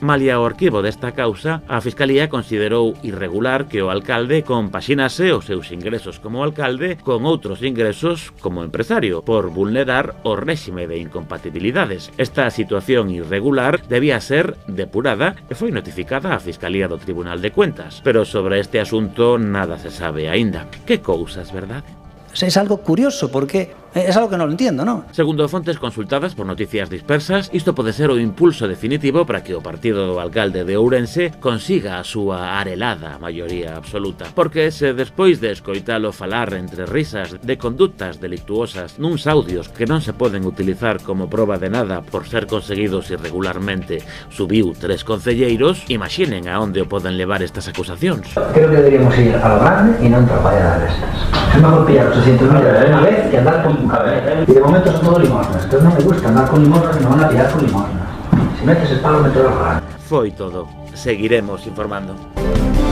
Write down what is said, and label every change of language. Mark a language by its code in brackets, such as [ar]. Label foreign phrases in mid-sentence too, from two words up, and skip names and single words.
[gl] Malia o arquivo desta causa, a Fiscalía considerou irregular que o alcalde compaxinase os seus ingresos como alcalde con outros ingresos como empresario, por vulnerar o réxime de incompatibilidades. Esta situación irregular debía ser depurada e foi notificada á Fiscalía do Tribunal de Cuentas, pero sobre este asunto nada se sabe aínda. Que cousas, verdade? [es] Es algo curioso porque es algo que no lo entiendo, ¿no? [gl] Segundo fontes consultadas por Noticias Dispersas, isto pode ser o impulso definitivo para que o partido do alcalde de Ourense consiga a súa arelada maioría absoluta. Porque se despois de escoitalo falar entre risas de conductas delictuosas nuns audios que non se poden utilizar como proba de nada por ser conseguidos irregularmente, subiu 3 concelleiros, imaginen a onde o poden levar estas acusacións. [es] Creo que deberíamos ir a lo grande y no atropalladas estas. Es mejor pillar 800.000 de una vez que andar con... Y de momento son todo limosnas. Entonces no me gusta andar con limosnas y me van a pillar con limosnas. Si metes el palo, meto el grande. [gl] Foi todo. Seguiremos informando.